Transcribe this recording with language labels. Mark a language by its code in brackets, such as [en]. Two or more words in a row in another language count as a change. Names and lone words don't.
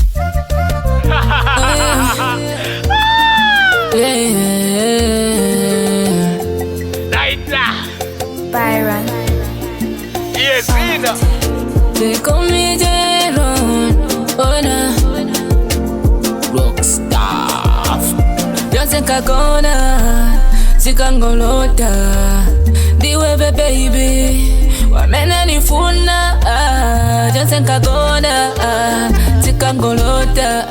[en] Byron. Yes, Ina. They call me J-Ron. Oh, no. Rockstar. [ny] Yonse kakona, sikangolota. Diwe baby, wamena nifuna. Yonse kakona, sikangolota.